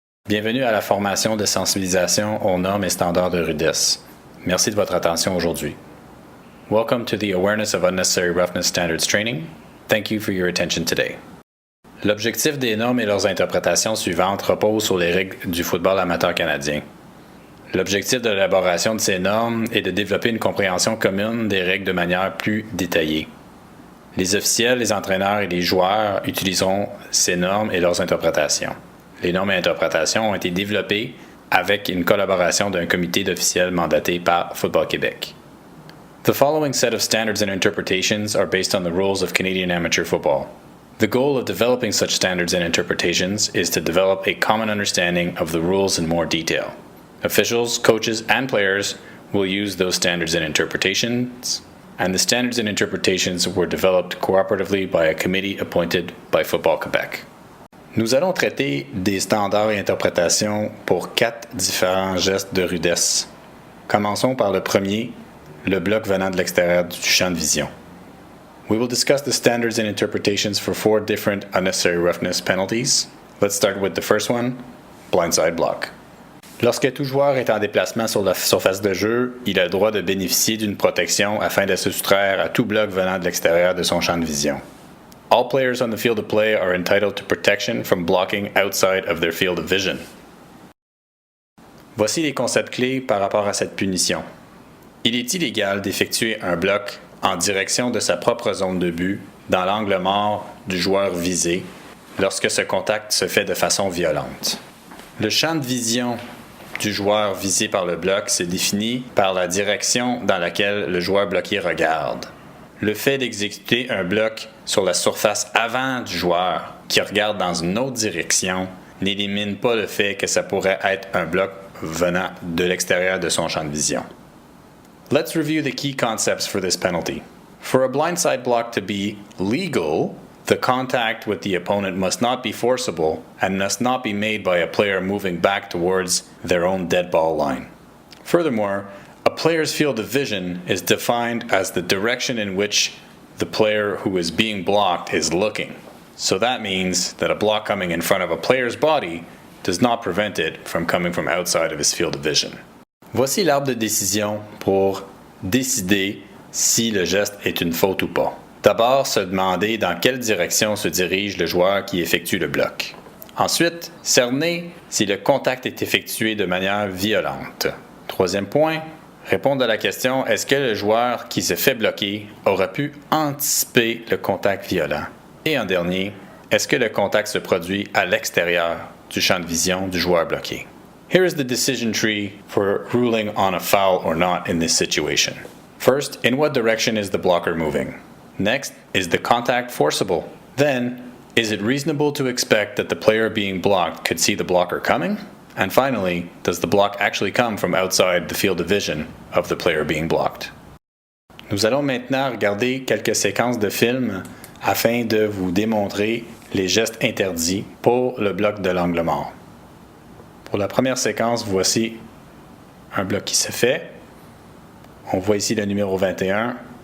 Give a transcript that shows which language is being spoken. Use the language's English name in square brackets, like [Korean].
[French] Bienvenue à la formation de sensibilisation aux normes et standards de rudesse. Merci de votre attention aujourd'hui. [English] Welcome to the Awareness of Unnecessary Roughness Standards training. Thank you for your attention today. [French] L'objectif des normes et leurs interprétations suivantes reposent sur les règles du football amateur canadien. L'objectif de l'élaboration de ces normes est de développer une compréhension commune des règles de manière plus détaillée. Les officiels, les entraîneurs et les joueurs utiliseront ces normes et leurs interprétations. Les normes et interprétations ont été développées avec une collaboration d'un comité d'officiels mandaté par Football Québec. [English] The following set of standards and interpretations are based on the rules of Canadian amateur football. The goal of developing such standards and interpretations is to develop a common understanding of the rules in more detail. Officials, coaches, and players will use those standards and interpretations, and the standards and interpretations were developed cooperatively by a committee appointed by Football Québec. [French] Nous allons traiter des standards et interprétations pour 4 différents gestes de rudesse. Commençons par le premier, le bloc venant de l'extérieur du champ de vision. [English] We will discuss the standards and interpretations for 4 different unnecessary roughness penalties. Let's start with the first one, blindside block. [French] Lorsque tout joueur est en déplacement sur la surface de jeu, il a le droit de bénéficier d'une protection afin de se soustraire à tout bloc venant de l'extérieur de son champ de vision. [English] All players on the field of play are entitled to protection from blocking outside of their field of vision. [French] Voici les concepts clés par rapport à cette punition. Il est illégal d'effectuer un bloc en direction de sa propre zone de but dans l'angle mort du joueur visé lorsque ce contact se fait de façon violente. Le champ de vision du joueur visé par le bloc se définit par la direction dans laquelle le joueur bloqué regarde. Le fait d'exécuter un bloc sur la surface avant du joueur qui regarde dans une autre direction n'élimine pas le fait que ça pourrait être un bloc venant de l'extérieur de son champ de vision. [English] Let's review the key concepts for this penalty. For a blindside block to be legal, the contact with the opponent must not be forcible and must not be made by a player moving back towards their own dead ball line. Furthermore, a player's field of vision is defined as the direction in which the player who is being blocked is looking. So that means that a block coming in front of a player's body does not prevent it from coming from outside of his field of vision. [French] Voici l'arbre de décision pour décider si le geste est une faute ou pas. D'abord, se demander dans quelle direction se dirige le joueur qui effectue le bloc. Ensuite, cerner si le contact est effectué de manière violente. Troisième point, répondre à la question, est-ce que le joueur qui se fait bloquer aurait pu anticiper le contact violent? Et en dernier, est-ce que le contact se produit à l'extérieur du champ de vision du joueur bloqué? [English] Here is the decision tree for ruling on a foul or not in this situation. First, in what direction is the blocker moving? Next, is the contact forcible? Then, is it reasonable to expect that the player being blocked could see the blocker coming? And finally, does the block actually come from outside the field of vision of the player being blocked? [French] Nous allons maintenant regarder quelques séquences de films afin de vous démontrer les gestes interdits pour le bloc de l'angle mort. Pour la première séquence, voici un bloc qui se fait. On voit ici le numéro 21.